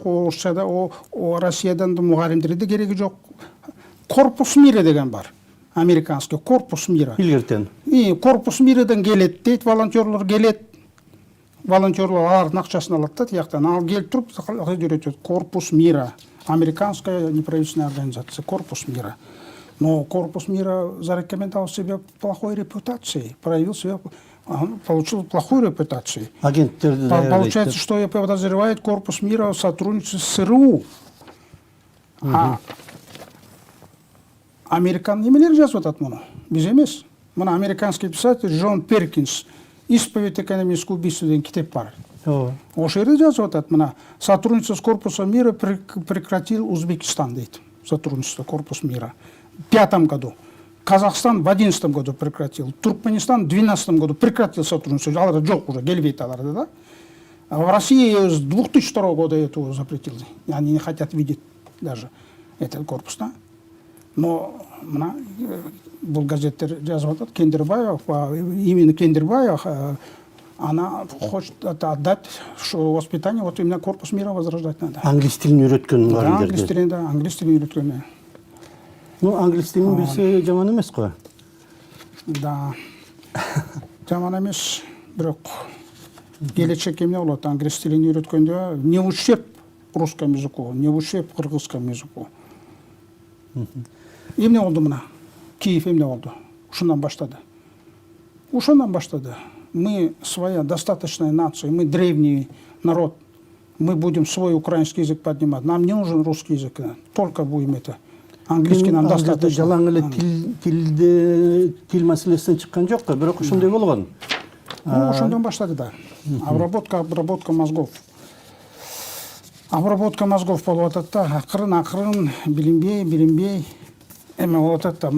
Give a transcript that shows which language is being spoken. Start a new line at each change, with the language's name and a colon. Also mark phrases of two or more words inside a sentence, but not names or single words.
Kyrgyz: Орусчада Россиядан да мугалимдерде кереги жок.
Russian: Корпус мира
Kyrgyz: деген бар.
Russian: Американский корпус мира.
Kyrgyz: Илгертен.
Russian: Корпус мирадан
Kyrgyz: келет дейт, волонтерлор келет. Волонтерлор алардын акчасын алат да тияктан. Ал келип туруп үйрөтөт.
Russian: Корпус мира. Американская неправительственная организация. Корпус мира. Но корпус мира зарекомендовал себя плохой репутацией. Проявил себя, получил плохую репутацию. Получается, что я подозреваю корпус мира в сотрудничестве с СРУ.
Kyrgyz: Американ немелер жазып атат муну? Биз эмес. Мына
Russian: американский писатель
Kyrgyz: Джон Перкинс «Исповедь экономического убийства» деген китеп бар. Ошол жерде жазып атат мына
Russian: сотрудничество с корпусом мира прекратил Узбекистан
Kyrgyz: дейт.
Russian: Сотрудничество корпус мира. В 2005 году. Казахстан в 2011 году прекратил. Туркменистан в 2012 году прекратил сотрудничество.
Kyrgyz: Алар жок уже, келбейт аларды, да?
Russian: А в России с 2002 года это запретил. Они не хотят видеть даже этот корпус, да? Но был
Kyrgyz: газеттер жазып атат, Кендербаев,
Russian: именно Кендербаев, она хочет отдать воспитание, вот именно корпус мира возрождать надо.
Kyrgyz: Англис тилин үйрөткөн бар. Англис тилин, да, англис тилин үйрөткөн. Ну, англис тилин билсе жаман эмес го. Да. Жаман эмес, бирок келечекке эмне болот? Англис тилин үйрөткөндө
Russian: не ущерб русскому языку, не ущерб кыргызскому языку.
Kyrgyz: Эмне болду мына? Киев эмне болду? Ушундан баштады.
Russian: Мы своя достаточная нация, мы древний народ. Мы будем свой украинский язык поднимать. Нам не нужен русский язык. Только будем это. Английский нам достаточно.
Kyrgyz: Жалаң эле тил маселесинен чыккан жок, бирок ошондой болгон. Ошондон баштады да.
Russian: Обработка мозгов. Обработка мозгов
Kyrgyz: болуп атат да. Акырын билинбей эме болуп атат да.